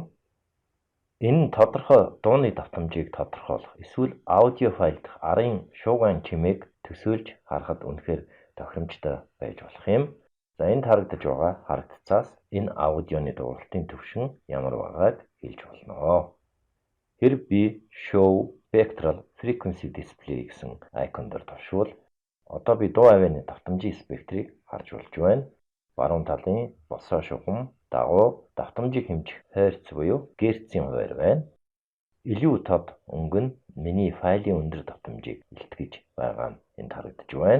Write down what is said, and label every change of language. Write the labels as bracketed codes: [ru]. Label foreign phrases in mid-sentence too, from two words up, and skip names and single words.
[mn] Энэ нь тодорхой дууны давтамжийг тодорхойлох эсвэл аудио файл дахь арын шуугиан чимээг төсөөлж харахад үнэхээр тохиромжтой байж болох юм. За энд харагдаж байгаа харагдцаас энэ аудионы дууралтын төвшин ямар байгааг хэлж болно. Хэрв би [en] show spectral frequency display [mn] гэсэн айкон дээр товшвол одоо би дуу авианы давтамжийн спектрийг харж болж байна. Баруун талын босоо шугам дагуу давтамжийг хэмжих херц буюу герцийн хуваар байна. Илүү тод өнгө нь миний файлын өндөр давтамжийг илтгэж байгаа нь энд харагдаж байна.